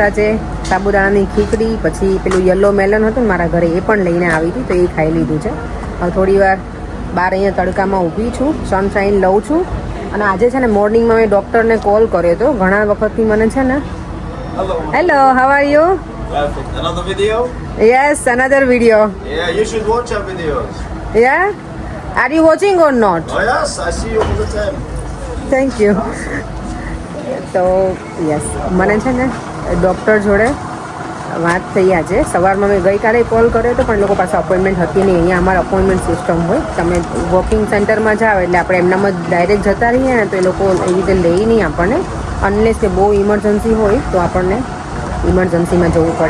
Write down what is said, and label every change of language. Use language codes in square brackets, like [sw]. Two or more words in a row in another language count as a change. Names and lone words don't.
[gu] આજે સાબુદાણાની ખીચડી, પછી પેલું [en] yellow melon [gu] હતું ને મારા ઘરે, એ પણ લઈને આવી હતી તો એ ખાઈ લીધું છે. હવે થોડી વાર બહાર અહીંયા તડકામાં ઊભી છું, સનશાઇન લઉં છું. અને આજે છે ને મોર્નિંગમાં મેં ડૉક્ટરને કોલ કર્યો હતો. ઘણા વખતથી મને છે ને [en] Hello, how are you? Another video? Yes, another video. Yeah, you should watch our videos. Ya, are you watching or not? Oh yes, I see you all the time. Thank you. [gu] તો યસ, મને છે ને ડૉક્ટર જોડે વાત થઈ આજે સવારમાં. મેં ગઈકાલે કોલ કર્યો હતો પણ લોકો પાસે અપોઇન્ટમેન્ટ હતી નહીં. અહીંયા અમારે [en] appointment system [gu] હોય. તમે [en] walking centerમાં [gu] જાઓ એટલે આપણે એમનામાં જ ડાયરેક્ટ જતા રહીએ ને તો એ લોકો એવી રીતે લઈ નહીં આપણને, અનલેસ કે બહુ ઇમરજન્સી હોય તો આપણને ઇમરજન્સીમાં જવું પડે.